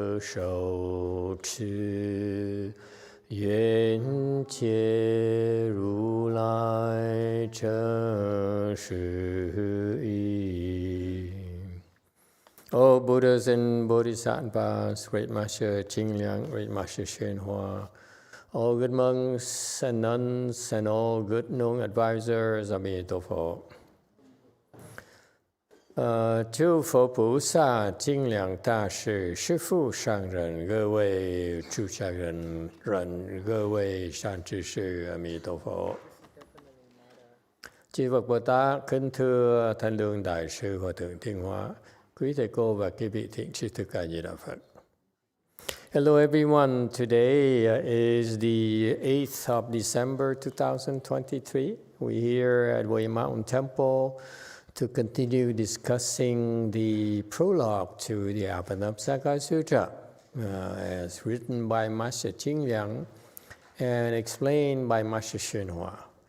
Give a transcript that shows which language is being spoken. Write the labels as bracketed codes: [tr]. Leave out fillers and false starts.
[zh] shou chi, yuan jie ru lai chen shi yi. [en] O Buddhas and Bodhisattvas, Great Master Ching Liang, Great Master YongHua, all good monks and nuns, and all good known advisors, Emitofuo. [zh] 诸佛菩萨、精良大士、师父上人、各位出家人、各位善知识, Emitofuo. [vi] Chư Phật Bồ Tát, kính thưa Thanh Lương Đại sư Hòa thượng Thiên Hóa, quý thầy cô và quý vị thiện tri thức A Di Đà Phật. [en] Hello everyone, today is the 8th of December 2023. We're here at Way Mountain Temple to continue discussing the prologue to the Avatamsaka Sutra as written by Master Ching Liang and explained by Master YongHua.